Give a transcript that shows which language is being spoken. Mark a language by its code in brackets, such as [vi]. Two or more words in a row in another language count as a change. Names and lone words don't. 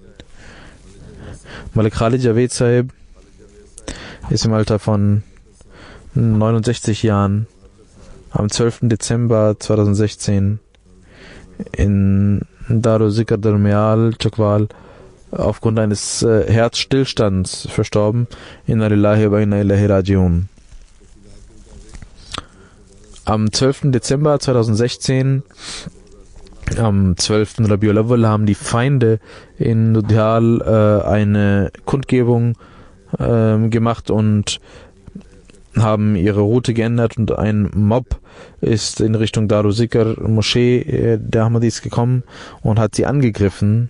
[de] Malik Khalid Javed Sahib ist im Alter von 69 Jahren am 12. Dezember 2016 in Daru Zikr Darmial, Chekwal, aufgrund eines Herzstillstands verstorben. [ar] إنا لله وإنا إليه راجعون. [de] Am 12. Dezember 2016, am 12. Rabiul Awwal, haben die Feinde in Ludhial eine Kundgebung gemacht und haben ihre Route geändert, und ein Mob ist in Richtung Daru Zikr Moschee der Ahmadis gekommen und hat sie angegriffen.